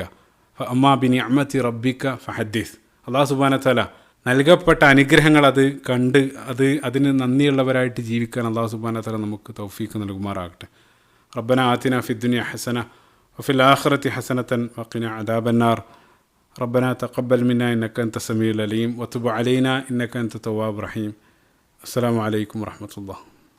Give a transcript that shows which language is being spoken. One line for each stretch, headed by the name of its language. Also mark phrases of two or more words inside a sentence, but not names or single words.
Arabic: أما بنعمة ربك فحدث.
Malayalam: അള്ളാഹു
Arabic: سبحانه و تعالى
Malayalam: നൽകപ്പെട്ട അനുഗ്രഹങ്ങൾ അത് കണ്ട് അതിന് നന്ദിയുള്ളവരായിട്ട് ജീവിക്കാൻ അള്ളാഹു
Arabic: سبحانه و تعالى
Malayalam: നമുക്ക് തൗഫീഖ് നൽകുമാറാകട്ടെ.
Arabic: ربنا آتنا في الدنيا حسنة وفي الآخرة حسنة وقنا عذاب النار. ربنا تقبل منا إنك أنت السميع العليم وتب علينا إنك أنت التواب الرحيم. السلام عليكم ورحمة الله.